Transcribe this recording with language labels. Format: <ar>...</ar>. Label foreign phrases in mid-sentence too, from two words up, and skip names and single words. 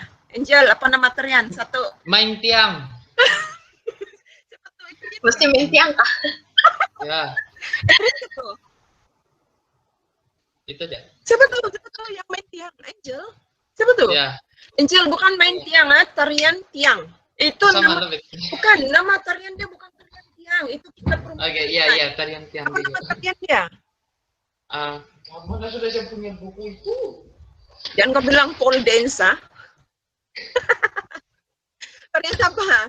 <ms>Angel, apa nama tarian? Satu. Main tiang. Mesti main tiang kah? Ya. Itu dia. Siapa tu yang main tiang? Angel? Siapa tu? Ya. Angel bukan main tiang, tarian tiang. Itu Sama nama, lebih. bukan nama tarian dia, bukan tarian tiang. Itu kita perempuan. Oke, iya tarian tiang Apa nama juga. tarian dia? Kamu sudah saya punya buku itu. Jangan kau bilang</ms> <en>pole dance,</en> <ms>Tarian apa?</ms>